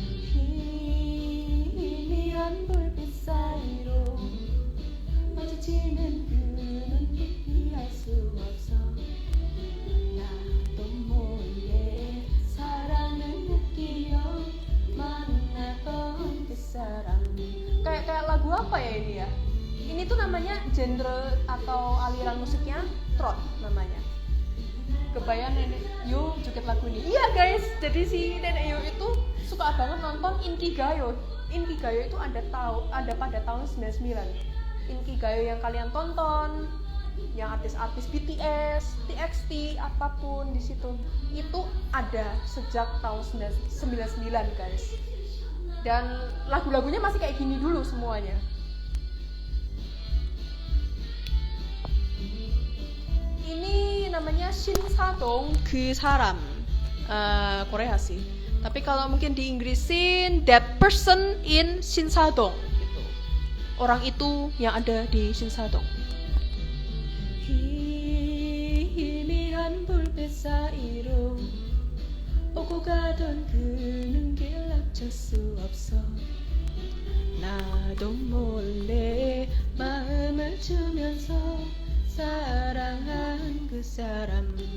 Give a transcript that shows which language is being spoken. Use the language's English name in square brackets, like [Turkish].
[Korean] 희미한 불빛 사이로 마주치는 그 눈빛 피할 수 없어. 나도 모르게 사랑을 느끼며 만났던 그 사람. [Indonesian] Kayak lagu apa ya ini ya? Ini tuh namanya genre atau aliran musiknya trot namanya. Kebayang Nenek Yo joget lagu ini. Iya guys, jadi si Nenek Yo itu suka banget nonton Inkigayo. Inkigayo itu ada pada tahun 99. Inkigayo yang kalian tonton, yang artis-artis BTS, TXT, apapun di situ, itu ada sejak tahun 99 guys. Dan lagu-lagunya masih kayak gini dulu semuanya. Ini namanya Shinsadong 그 사람, Korea sih. Tapi kalau mungkin di Inggrisin That Person in Shinsadong gitu. Orang itu yang ada di Shinsadong. [Korean] 희미한 불빛 사이로 오고 가던 그 눈길 멈출 수 없어. 나도 몰래 마음을 주면서 사랑한 그 사람.